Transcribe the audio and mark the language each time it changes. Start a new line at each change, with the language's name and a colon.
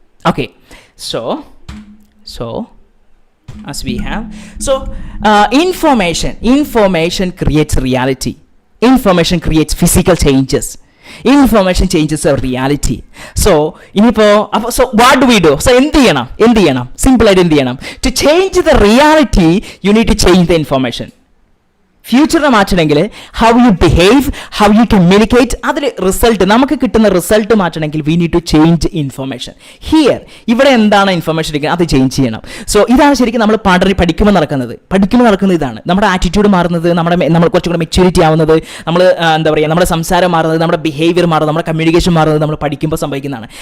English: Okay, so as we have, so information creates reality. Information creates physical changes. Information changes our reality. So what do we do?
Malayalam: So എന്ത് ചെയ്യണം simple ആയിട്ട് എന്ത് ചെയ്യണം?
English: To change the reality you need to change the information.
Malayalam: ഫ്യൂച്ചറിനെ മാറ്റണമെങ്കിൽ
English: how you behave, how you communicate,
Malayalam: അതിൽ result നമുക്ക് കിട്ടുന്ന result മാറ്റണമെങ്കിൽ
English: We need to change information.
Malayalam: ഇവിടെ എന്താണ് ഇൻഫർമേഷൻ ഇരിക്കുന്നത് അത് ചേഞ്ച് ചെയ്യണം. സോ ഇതാണ് ശരിക്കും നമ്മൾ പഠിക്കുമ്പോൾ നടക്കുന്നത് ഇതാണ്. നമ്മുടെ ആറ്റിറ്റ്യൂഡ് മാറുന്നത്, നമ്മൾ കുറച്ചും കൂടെ മെച്യൂരിറ്റി ആവുന്നത്, നമ്മൾ എന്താ പറയുക നമ്മുടെ സംസാരം മാറുന്നത്, നമ്മുടെ ബിഹേവിയർ മാറുന്നത്, നമ്മുടെ കമ്മ്യൂണിക്കേഷൻ മാറുന്നത് നമ്മൾ പഠിക്കുമ്പോൾ സംഭവിക്കുന്നതാണ്.